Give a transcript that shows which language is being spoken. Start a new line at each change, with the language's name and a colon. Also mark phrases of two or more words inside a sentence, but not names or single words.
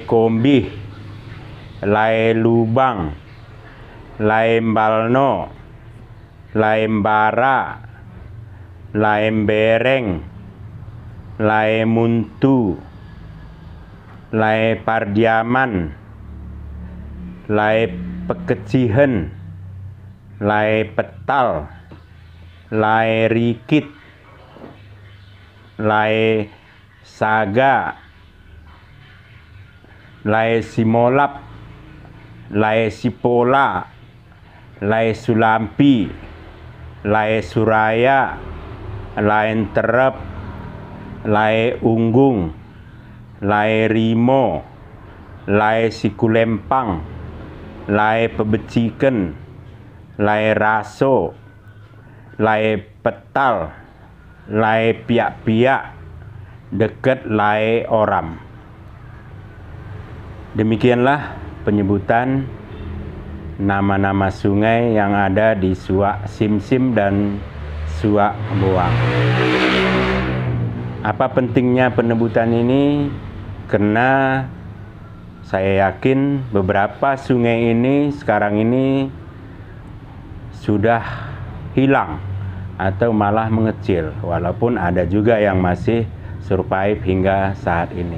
Indonesian: Kombih, Lai Lubang, Lai Mbalno, Lai Mbara, Lai Bereng, Lai Muntu, Lai Pardiaman, Lai Pekecihen, Lai Petal, Lai Rikit, Lai Saga, Lai Simolap, Lai Sipola, Lai Sulampi, Lae Suraya, Lae Terep, Lae Unggung, Lae Rimo, Lae Sikulempang, Lae Pebeciken, Lae Raso, Lae Petal, Lae Piak-piak, deket Lae Oram. Demikianlah penyebutan nama-nama sungai yang ada di Suak Simsim dan Suak Boang. Apa pentingnya penyebutan ini? Karena saya yakin beberapa sungai ini sekarang ini sudah hilang atau malah mengecil, walaupun ada juga yang masih survive hingga saat ini.